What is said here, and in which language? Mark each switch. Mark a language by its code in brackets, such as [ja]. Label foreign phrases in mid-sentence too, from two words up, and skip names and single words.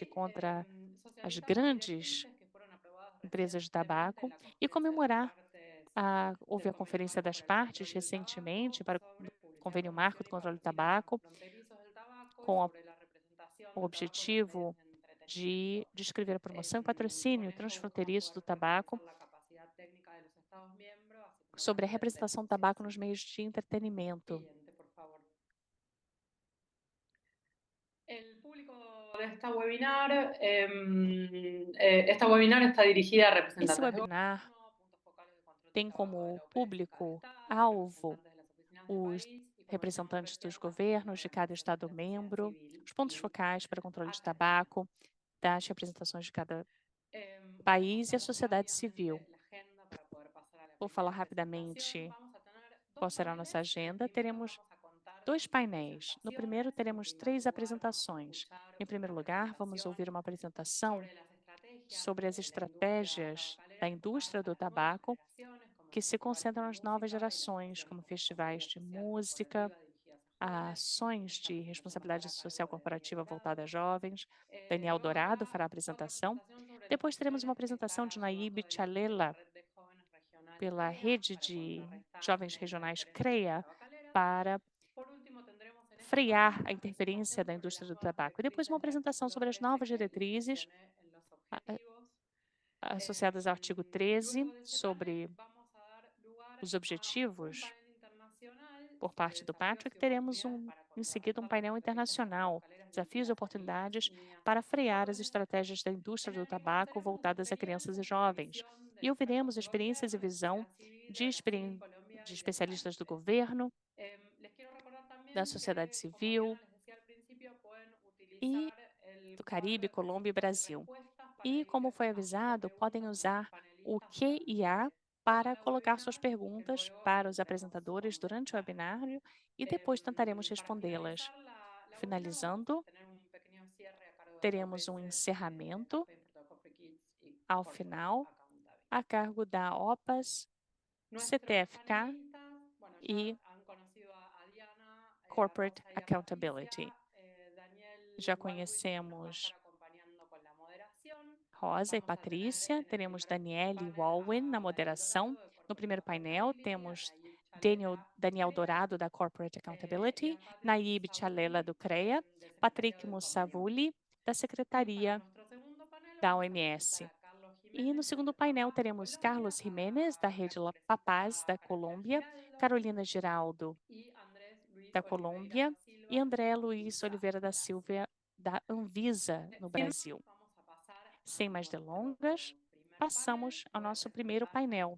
[pt] contra as grandes empresas de tabaco e comemorar houve a Conferência das Partes recentemente para o Convênio Marco do Controle do Tabaco, com o objetivo de descrever a promoção e patrocínio transfronteiriço do tabaco, sobre a representação do tabaco nos meios de entretenimento. [es] El público de esta webinar, esta webinar está dirigida a [pt] Esse [es] representantes de [pt] webinar [es] gobierno, puntos focales de control [pt] tem [es] de tabaco de [pt] como [es] la OPS en cada estado, [pt] público-alvo [es] representantes de las oficinas del [pt] os [es] país y, como decíamos [pt] representantes [es] recién, [pt] dos [es] también de [pt] governos de cada [es] organizaciones de sociedad [pt] Estado-membro, [es] civil [pt] os pontos [es] y [pt] focais para controle de [es] academia. [pt] tabaco, das representações de cada [es] Voy a [pt] país e a [es] pasar [pt] sociedade civil. [es] rápidamente la agenda para poder pasar a la [pt] Vou [es] primera [pt] falar [es] presentación. [pt] rapidamente [es] Vamos a tener [pt] qual [es] dos [pt] será a [es] paneles. [pt] nossa [es] El [pt] agenda. [es] primero [pt] Teremos [es] vamos a contar [pt] dois [es] con [pt] painéis. No primeiro, [es] presentaciones. En [pt] teremos [es] primer [pt] três [es] lugar, vamos a [pt] apresentações. [es] escuchar [pt] Em primeiro [es] una [pt] lugar, vamos ouvir [es] presentación [pt] uma apresentação [es] sobre las estrategias [pt] sobre as [es] de la industria [pt] estratégias [es] tabacalera [pt] da [es] enfocadas [pt] indústria [es] a [pt] do [es] las nuevas [pt] tabaco [es] generaciones, como [pt] que [es] los [pt] se [es] festivales [pt] concentram [es] de [pt] nas novas [es] música y las [pt] gerações, [es] acciones [pt] como [es] con [pt] festivais [es] responsabilidad [pt] de [es] social [pt] música, [es] corporativa dirigidas a jóvenes. [pt] ações [es] Esta [pt] de [es] presentación va a estar [pt] responsabilidade [es] a [pt] social [es] cargo de [pt] corporativa [es] Daniel [pt] voltada a [es] Dorado. [pt] jovens. Daniel [es] Luego [pt] Dourado [es] habrá [pt] fará a apresentação. [es] otra presentación sobre las [pt] Depois teremos uma [es] acciones que [pt] apresentação [es] estará [pt] de [es] llevando [pt] Naíbe [es] adelante la [pt] Chalela, [es] red de jóvenes regionales [pt] pela [es] CREA [pt] rede [es] para [pt] de [es] contrarrestar [pt] jovens [es] la [pt] regionais [es] interferencia de las [pt] CREA, [es] tabacaleras. [pt] para [es] Por último, tendremos en este [pt] frear [es] panel [pt] a [es] una [pt] interferência [es] presentación [pt] da [es] sobre las [pt] indústria do [es] nuevas [pt] tabaco. E depois uma [es] directrices de [pt] apresentação [es] artículo [pt] sobre as [es] 13 [pt] novas [es] que les [pt] diretrizes [es] mencioné en los objetivos. [pt] associadas ao artigo 13 [es] Luego de ese panel, [pt] sobre [es] vamos a dar lugar [pt] os [es] a un [pt] objetivos [es] panel internacional [pt] por [es] sobre [pt] parte do [es] desafíos [pt] Patrick. [es] y [pt] Teremos [es] oportunidades para [pt] em seguida um [es] contrarrestar las [pt] painel [es] estrategias [pt] internacional, [es] tabacaleras [pt] desafios e [es] dirigidas a niñas, [pt] oportunidades [es] niñas [pt] para [es] y [pt] frear as [es] jóvenes, [pt] estratégias da [es] en [pt] indústria do [es] el que [pt] tabaco [es] conoceremos sus [pt] voltadas a crianças e [es] experiencias y la [pt] jovens. [es] visión de [pt] E [es] expertos [pt] ouviremos [es] de [pt] experiências e [es] gobierno, de [pt] visão [es] sociedad civil, [pt] de, [es] de Brasil, Colombia [pt] de [es] y otros [pt] especialistas do [es] países. [pt] governo, [es] Les quiero recordar [pt] da [es] también [pt] sociedade [es] que, como Diana [pt] civil [es] les decía al principio, pueden [pt] e [es] utilizar el [pt] do [es] cuadro [pt] Caribe, [es] de [pt] Colômbia e [es] preguntas y [pt] Brasil. [es] respuestas para [pt] E, [es] ir [pt] como foi [es] haciendo [pt] avisado, podem [es] preguntas a nuestros [pt] usar o [es] panelistas [pt] QIA [es] durante [pt] para [es] toda la [pt] colocar suas [es] webinar, que [pt] perguntas [es] luego [pt] para os [es] intentaremos [pt] apresentadores durante o [es] contestar. [pt] webinário e depois tentaremos [es] Para [pt] respondê-las. [es] finalizar la webinar, vamos a [pt] Finalizando, [es] tener un pequeño cierre a cargo de la [pt] teremos [es] OPS, [pt] um encerramento [es] Campaign for Tobacco Free Kids y [pt] ao [es] Corporate [pt] final, [es] Accountability. [pt] a cargo da OPAS, [es] Nuestros [pt] CTFK [es] panelistas, bueno, ya [pt] e [es] han conocido a Diana, a [pt] Corporate [es] Rosa y a [pt] Accountability. [es] Patricia. Daniel [pt] Já [es] Walwin nos va a [pt] conhecemos [es] estar acompañando con la moderación. [pt] Rosa e [es] Vamos a tener [pt] Patrícia, [es] en el [pt] teremos [es] primer [pt] Daniele [es] panel [pt] Walwin na [es] a Daniel [pt] moderação. [es] Dorado de [pt] No [es] Corporate [pt] primeiro painel, [es] Accountability, a [pt] temos [es] Naib Chalela de [pt] Daniel [es] CREA [pt] Dourado, da Corporate [es] y [pt] Accountability, [es] a Patrick [pt] Naib Chalela, [es] Moussaoui [pt] do CREA, [es] de Secretaría [pt] Patrick [es] del Convenio. [pt] Moussavouli, da [es] Y para [pt] Secretaria [es] nuestro segundo panel [pt] da [es] vamos a presentar [pt] OMS. [es] a Carlos [pt] E E no segundo painel teremos Carlos Jiménez, da Rede La Papaz, da Colômbia, Carolina Giraldo, da Colômbia, e André Luiz Oliveira da Silva, da Anvisa, no Brasil. Sem mais delongas, passamos ao nosso primeiro painel.